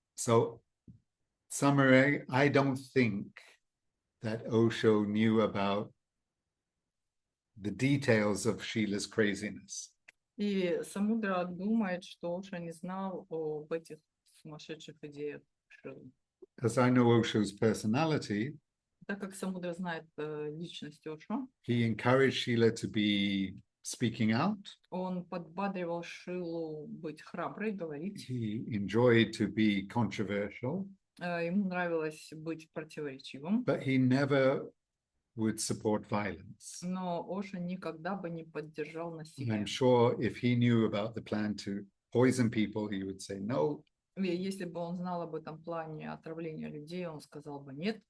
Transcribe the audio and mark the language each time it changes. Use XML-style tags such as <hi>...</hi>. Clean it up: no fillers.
<en>So, summary, I don't think that Osho knew about the details of Sheela's craziness.</en> <ru>И Самудра думает, что Оша не знал об этих сумасшедших идеях Шилы.</ru> <en>As I know Osho's personality,</en> <ru>Так как Самудра знает личность Ошо,</ru> <en>he encouraged Sheela to be speaking out.</en> <ru>он подбадривал Шилу быть храброй, говорить.</ru> <en>He enjoyed to be controversial.</en> <ru>Ему нравилось быть противоречивым.</ru> <en>But he never would support violence.</en> <ru>Но Оша никогда бы не поддержал насилие.</ru> <en>I'm sure if he knew about the plan to poison people, he would say no.</en> <ru>Если бы он знал об этом плане отравления людей, он сказал бы нет.</ru>